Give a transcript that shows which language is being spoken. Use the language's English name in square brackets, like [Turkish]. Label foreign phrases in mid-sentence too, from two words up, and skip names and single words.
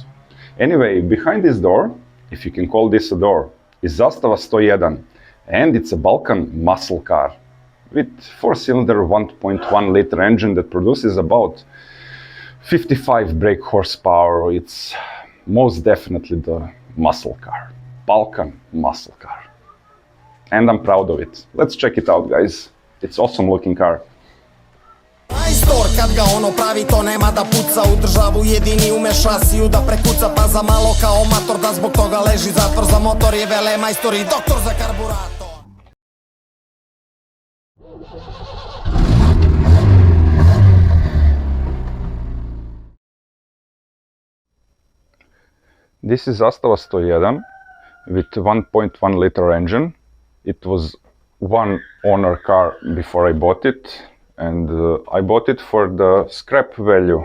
[English] Anyway, behind this door, if you can call this a door, is Zastava 101, and it's a Balkan muscle car with 4-cylinder 1.1 liter engine that produces about 55 brake horsepower. It's most definitely the muscle car, Balkan muscle car. And I'm proud of it. Let's check it out, guys. It's awesome looking car. [Serbian] Majstor, kad ga ono pravi, to nema da puca. U državu jedini ume šasiju da prekuca. Pa za malo kao mator, da zbog toga leži zatvor. Za motor je vele majstor i doktor za karburator. [English] This is Zastava 101 with 1.1 liter engine. It was one owner car before I bought it, and I bought it for the scrap value.